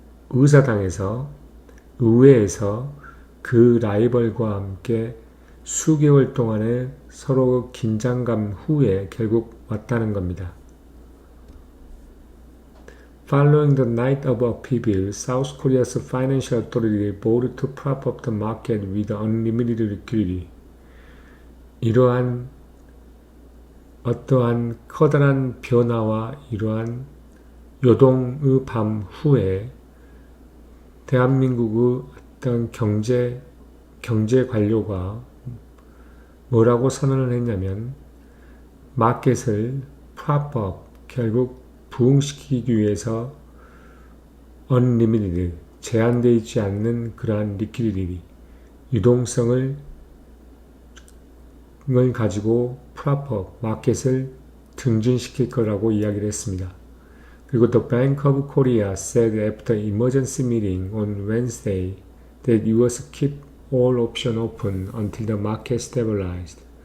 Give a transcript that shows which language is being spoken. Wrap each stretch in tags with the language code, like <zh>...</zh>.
<ko>의사당에서 의회에서 그 라이벌과 함께 수개월 동안의 서로 긴장감 후에 결국 왔다는 겁니다.</ko> <en>Following the night of upheaval, South Korea's financial authority vowed to prop up the market with unlimited liquidity.</en> <ko>이러한 어떠한 커다란 변화와 이러한 요동의 밤 후에 대한민국의 어떤 경제 관료가 뭐라고 선언을 했냐면 마켓을 prop up, 결국 부흥시키기 위해서 unlimited, 제한되어 있지 않는 그러한 liquidity, 유동성을 가지고 prop up, 마켓을 등진시킬 거라고 이야기를 했습니다.</ko> <en>그리고 The Bank of Korea said after emergency meeting on Wednesday that it was keep all options open until the market stabilized.</en>